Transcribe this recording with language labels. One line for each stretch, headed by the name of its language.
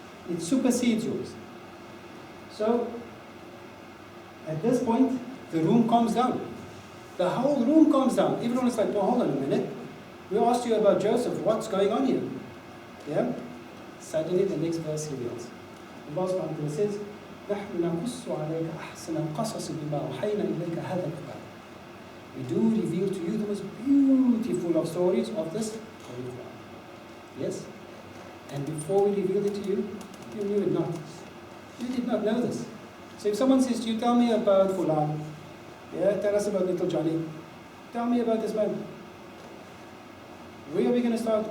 English: It supersedes yours. So, at this point, the room calms down. The whole room calms down. Everyone is like, oh, hold on a minute. We asked you about Joseph. What's going on here? Yeah? Suddenly the next verse reveals.
Arabic: Allah subhanahu wa ta'ala says, نحن نقص عليك أحسن القصص بما أوحينا إليك هذا القرآن.
English: We do reveal to you the most beautiful of stories of this Holy Quran. Yes? And before we revealed it to you, you knew it not. You did not know this. So if someone says to you, tell me about Fulan, yeah, tell us about little Johnny, tell me about this man. Where are we going to start?